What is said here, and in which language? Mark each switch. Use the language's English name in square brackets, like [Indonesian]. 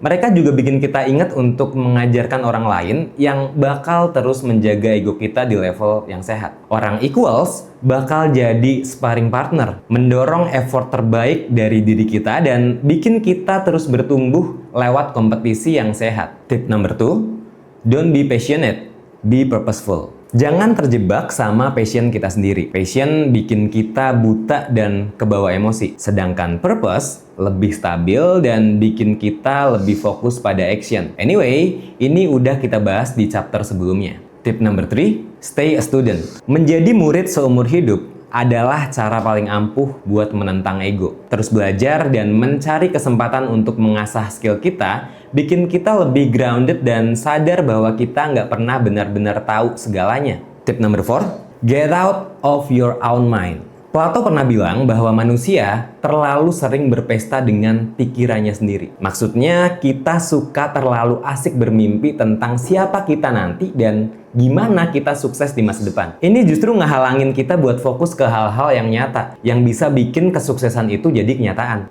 [Indonesian] Mereka juga bikin kita ingat untuk mengajarkan orang lain yang bakal terus menjaga ego kita di level yang sehat. Orang equals bakal jadi [English] sparring partner, [Indonesian] mendorong effort terbaik dari diri kita dan bikin kita terus bertumbuh lewat kompetisi yang sehat. [English] Tip number 2, don't be passionate, be purposeful. [Indonesian] Jangan terjebak sama passion kita sendiri. Passion bikin kita buta dan kebawa emosi. Sedangkan purpose lebih stabil dan bikin kita lebih fokus pada action. Anyway, ini udah kita bahas di chapter sebelumnya. [English] Tip number 3, stay a student. [Indonesian] Menjadi murid seumur hidup adalah cara paling ampuh buat menentang ego. Terus belajar dan mencari kesempatan untuk mengasah skill kita, bikin kita lebih grounded dan sadar bahwa kita nggak pernah benar-benar tahu segalanya. [English] Tip number 4, get out of your own mind. [Indonesian] Plato pernah bilang bahwa manusia terlalu sering berpesta dengan pikirannya sendiri. Maksudnya, kita suka terlalu asik bermimpi tentang siapa kita nanti dan gimana kita sukses di masa depan. Ini justru ngehalangin kita buat fokus ke hal-hal yang nyata, yang bisa bikin kesuksesan itu jadi kenyataan.